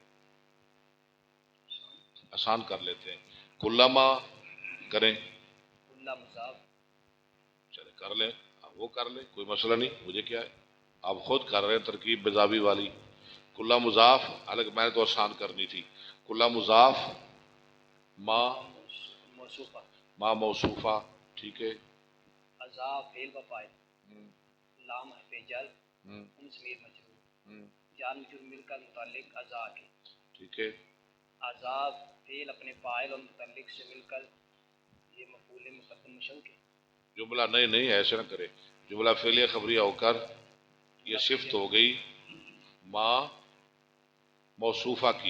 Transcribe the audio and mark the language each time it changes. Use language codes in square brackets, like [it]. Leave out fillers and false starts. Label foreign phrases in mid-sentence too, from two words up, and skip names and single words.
[ur] آسان کر لیتے ہیں. کلما کریں. کلا مضاف. چلے کر لیں آپ وہ کر لیں کوئی مسئلہ نہیں. مجھے کیا ہے آپ خود کر رہے ہیں ترکیب بزابی والی. کلا مضاف الگ میں نے تو آسان کرنی تھی. کلا مضاف ما موصوفہ. ما موصوفہ. ٹھیک ہے. ازا فعل و فاعل لام حرف جر ہم ضمیر مجرور جار مجرور مل کر متعلق ازا کے. ٹھیک ہے. ازا فعل اپنے فاعل اور متعلق سے مل کر یہ مفعول مقدم مشو کے. جملہ نہیں ایسے نہ کرے. جملہ فعلیہ خبریہ ہو کر یہ صفت ہو گئی ما موصوفہ کی.